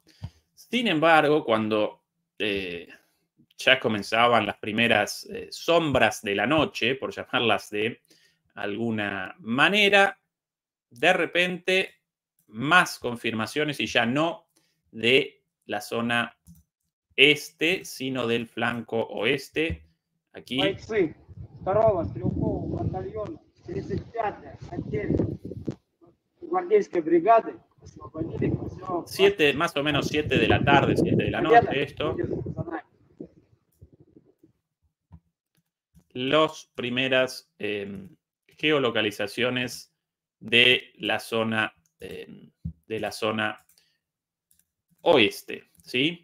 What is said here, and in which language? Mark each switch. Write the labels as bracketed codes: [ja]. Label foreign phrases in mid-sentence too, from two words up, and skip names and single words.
[es] Sin embargo, cuando ya comenzaban las primeras sombras de la noche, por llamarlas de alguna manera, de repente más confirmaciones y ya no de la zona este, sino del flanco oeste. Aquí. [ru] Бойцы 2-го стрелкового батальона 35-й отдельной гвардейской бригады освободили поселок. [es] Más o menos 7 de la tarde, 7 de la noche, esto. Las primeras geolocalizaciones de la zona oeste, ¿sí?